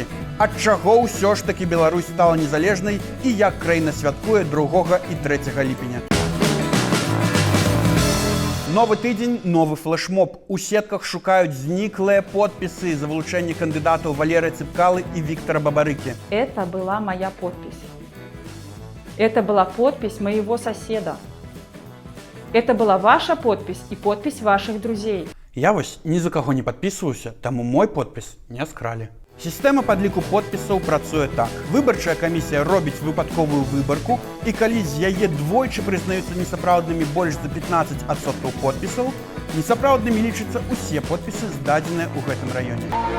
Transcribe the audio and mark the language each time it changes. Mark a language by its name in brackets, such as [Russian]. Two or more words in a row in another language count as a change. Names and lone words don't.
[Belarusian] Ад чаго ўсё ж такі Беларусь стала незалежнай і як краіна святкуе 2 і 3 ліпеня. Новы тыдзень, новы флешмоб. У сетках шукаюць зніклыя подпісы за вылучэнне кандыдатаў Валерыя Цапкалы і Віктора Бабарыкі. [Russian] Это была моя подпись. Это была подпись моего соседа. Это была ваша подпись и подпись ваших друзей. [Belarusian] Я вось ні за каго не падпісваюся, таму мой подпіс не скралі. Сістэма падліку подпісаў працуе так. Выбарчая камісія робіць выпадковую выбарку, і калі з яе двойчы прызнаюцца несапраўднымі больш за 15% подпісаў, несапраўднымі лічацца ўсе подпісы, здадзеныя ў гэтым раёне.